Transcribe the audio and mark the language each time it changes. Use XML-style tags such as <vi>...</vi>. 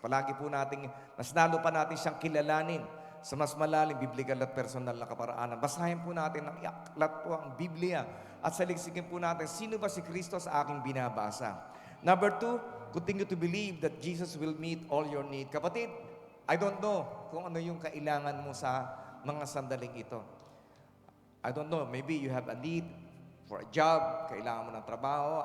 <tl>Palagi po natin, mas lalo pa natin siyang kilalanin sa mas malalim, biblical at personal na kaparaanan. Basahin po natin ang iaklat po ang Biblia at saligsigin po natin, sino ba si Kristo sa aking binabasa?</tl> <en>Number 2, continue to believe that Jesus will meet all your need.</en> <tl>Kapatid,</tl> <en>I don't know</en> <tl>kung ano yung kailangan mo sa mga sandaling ito.</tl> <en>I don't know, maybe you have a need for a job,</en> <tl>kailangan mo ng trabaho.</tl>